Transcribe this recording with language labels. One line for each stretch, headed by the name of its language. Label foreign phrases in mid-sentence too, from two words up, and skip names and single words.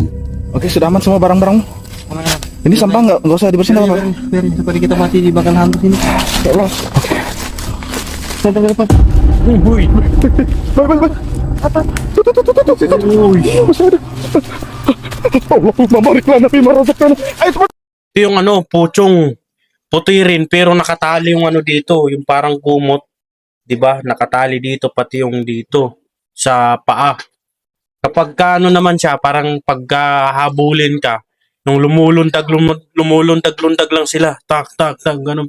Indonesian: Oke, sudah aman semua barang-barangmu. Ini sampah nggak usah dibersihin apa-apa. Biarin seperti kita masih dimakan hantu sini.
Arabic: يا الله.
Indonesian: Sampai ke depan. Baik. Apa? Tuh. Masih ada.
Arabic: اللهم بارك لنا فيما رزقتنا. Ayo cepat.
Filipino: Yung puchong puti rin pero nakatali yung dito, yung parang kumot, 'di ba? Nakatali dito pati yung dito sa paa. Kapag naman siya, parang pagkahabulin ka, nung lumulundag lang sila, tak ganun.